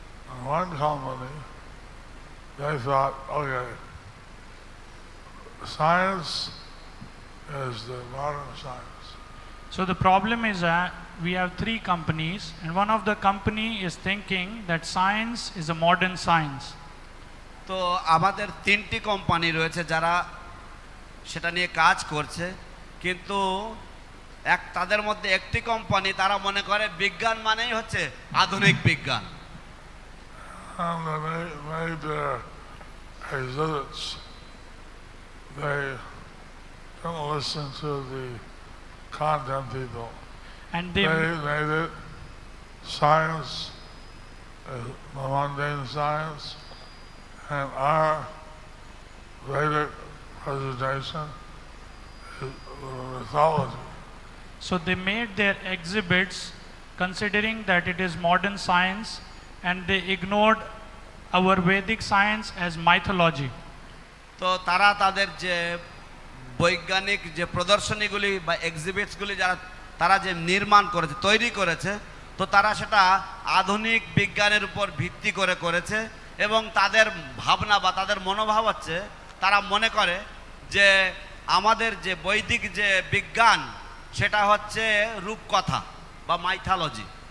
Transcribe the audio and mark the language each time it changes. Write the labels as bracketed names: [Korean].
[English] And one company, they thought, okay, science is the modern science. So the problem is that we have three companies, and one of the company is thinking that science is a modern science. [Bangla] তো আমাদের তিনটি company রয়েছে যারা সেটা নিয়ে কাজ করছে, কিন্তু তাদের মধ্যে একটি কোম্পানি তারা মনে করে বিজ্ঞান মানেই হচ্ছে আধুনিক বিজ্ঞান। [English] And they made their exhibits. They don't listen to the content people. And They they made it science, the mundane science, and our Vedic presentation is mythology. So they made their exhibits considering that it is modern science, and they ignored our Vedic science as mythology. [Bangla] তো তারা তাদের যে বৈজ্ঞানিক যে প্রদর্শনীগুলি বা এক্সিবিটসগুলি তারা যে নির্মাণ করেছে, তৈরি করেছে, তো তারা সেটা আধুনিক বিজ্ঞানের উপর ভিত্তি করে করেছে, এবং তাদের ভাবনা বা তাদের মনোভাব হচ্ছে তারা মনে করে যে আমাদের যে বৈদিক যে বিজ্ঞান সেটা হচ্ছে রূপকথা বা মাইথোলজি।